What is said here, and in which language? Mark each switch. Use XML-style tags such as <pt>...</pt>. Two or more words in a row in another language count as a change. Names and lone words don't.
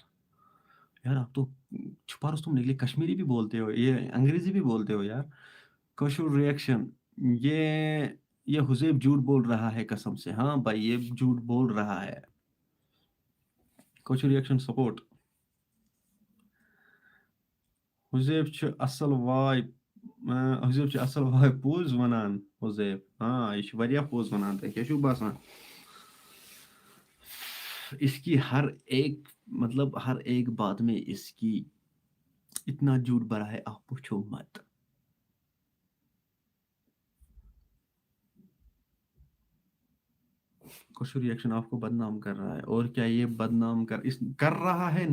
<hi>यार आप तो छुपा रुस्तम निकले, कश्मीरी भी बोलते हो, ये अंग्रेजी भी बोलते हो यार। कशुर रिएक्शन, ये ये हुजैब झूठ बोल रहा है कसम से, हाँ भाई ये झूठ बोल रहा है। कशुर रिएक्शन सपोर्ट।</hi> <ks>हुजैब छ असल वाय हुजैब छ असल वाय पोज वनान। हुजैब हाँ, ये छ वारिया पोज वनान, तह क्या छु बासान?</ks> <hi>इसकी हर एक मतलब हर एक बात में इसकी इतना झूठ भरा है, आप पूछो मत। कशु रिएक्शन आपको बदनाम कर रहा है, और क्या, ये बदनाम कर रहा है?</hi>